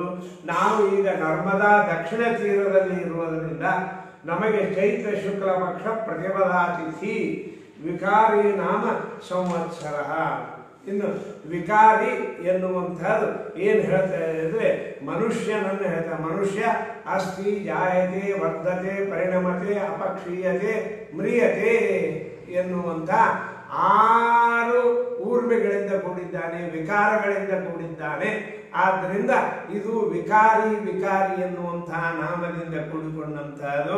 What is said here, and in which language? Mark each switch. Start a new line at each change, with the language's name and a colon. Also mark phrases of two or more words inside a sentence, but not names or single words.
Kannada: ನಾವು ಈಗ ನರ್ಮದಾ ದಕ್ಷಿಣ ತೀರದಲ್ಲಿ ಇರುವುದರಿಂದ ನಮಗೆ ಚೈತ್ರ ಶುಕ್ಲ ಪಕ್ಷ ಪ್ರತಿಪದಾತಿಥಿ. ವಿಕಾರಿ ನಾಮ ಸಂವತ್ಸರ. ಇನ್ನು ವಿಕಾರಿ ಎನ್ನುವಂಥದ್ದು ಏನು ಹೇಳ್ತಾರೆ ಅಂದರೆ ಮನುಷ್ಯನನ್ನು ಹೇಳ್ತಾರೆ. ಮನುಷ್ಯ
Sanskrit: ಅಸ್ತಿ ಜಾಯತೆ ವರ್ಧತೆ ಪರಿಣಮತೆ ಅಪಕ್ಷೀಯತೆ ಮ್ರಿಯತೆ
Kannada: ಎನ್ನುವಂಥ 6 ಊರ್ಮಿಗಳಿಂದ ಕೂಡಿದ್ದಾನೆ, ವಿಕಾರಗಳಿಂದ ಕೂಡಿದ್ದಾನೆ. ಆದ್ದರಿಂದ ಇದು ವಿಕಾರಿ ವಿಕಾರಿ ಎನ್ನುವಂತಹ ನಾಮದಿಂದ ಕೂಡಿಕೊಂಡಂತಹದ್ದು.